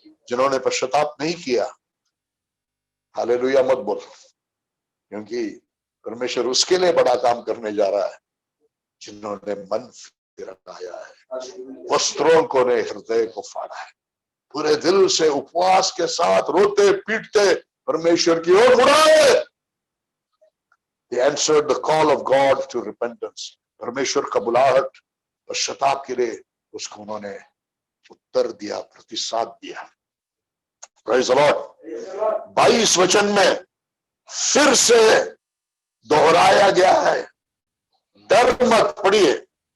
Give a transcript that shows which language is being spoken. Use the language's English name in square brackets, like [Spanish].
[Hindi] जिन्होंने पश्चाताप नहीं किया, हालेलुया मत बोल, क्योंकि परमेश्वर उसके लिए बड़ा काम करने जा रहा है जिन्होंने मन फिराया है, वस्त्रों को ने हृदय को फाड़ा है, पूरे दिल से उपवास के साथ रोते पीटते परमेश्वर की ओर मुड़ाए। [English] They answered the call of God to repentance. [Hindi] परमेश्वर का बुलाहट पश्चाताप के लिए उसको उन्होंने उत्तर दिया, प्रतिसाद दिया। [English] Praise the Lord। [Hindi] 22 वचन में फिर से दोहराया गया है, डर मत, पढ़िए।